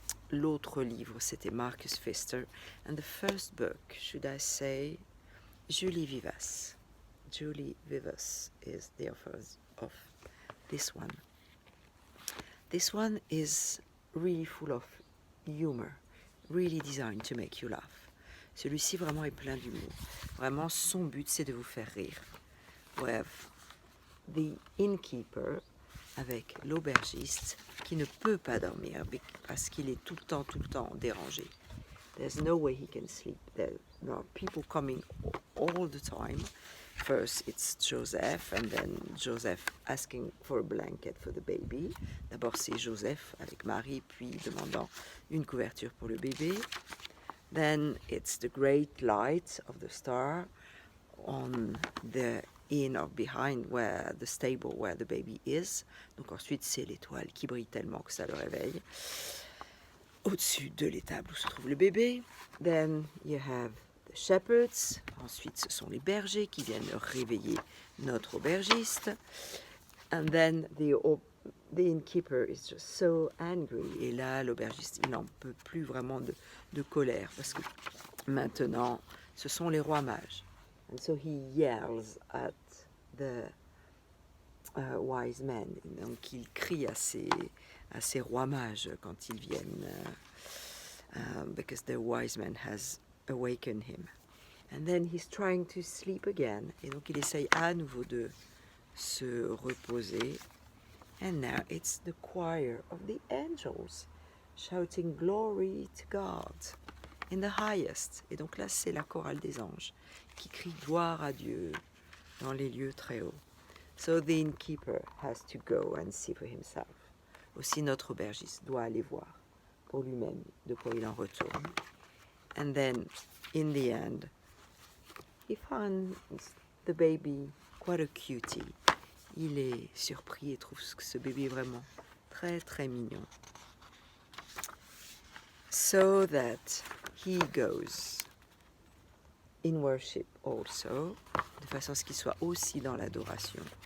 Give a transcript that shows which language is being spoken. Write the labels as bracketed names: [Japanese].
[French] L'autre livre c'était Marcus Pfister. [English] And the first book, should I say, Julie Vivas. Julie Vivas is the author of this one. This one is really full of humor. Really designed to make you laugh. [French] Celui-ci vraiment est plein d'humour. Vraiment, son but, c'est de vous faire rire. [English] With the innkeeper, [French] avec l'aubergiste, qui ne peut pas dormir parce qu'il est tout le temps dérangé. [English] There's no way he can sleep. There are people coming all the time. First, it's Joseph, and then Joseph asking for a blanket for the baby. [French] D'abord, c'est Joseph avec Marie, puis demandant une couverture pour le bébé. [English] Then, it's the great light of the star on the inn or behind where the stable where the baby is. [French] Donc ensuite, c'est l'étoile qui brille tellement que ça le réveille. Au-dessus de l'étable où se trouve le bébé. [English] Then, you have shepherds, [French] ensuite ce sont les bergers qui viennent réveiller notre aubergiste. [English] And then the innkeeper is just so angry. [French] Et là, l'aubergiste, il n'en peut plus vraiment de colère, parce que maintenant, ce sont les rois mages. [English] And so he yells at the wise men. [French] Donc il crie à ces rois mages quand ils viennent, [English] because the wise man has awakened him. And then he's trying to sleep again. [French] Et donc il essaye à nouveau de se reposer. [English] And now it's the choir of the angels shouting glory to God in the highest. [French] Et donc là, c'est la chorale des anges qui crie gloire à Dieu dans les lieux très hauts. [English] So the innkeeper has to go and see for himself. [French] Aussi, notre aubergiste doit aller voir pour lui-même de quoi il en retourne. [English] And then, in the end, he finds the baby quite a cutie. [French] Il est surpris et trouve que ce bébé est vraiment très très mignon. [English] So that he goes in worship also, [French] de façon à ce qu'il soit aussi dans l'adoration.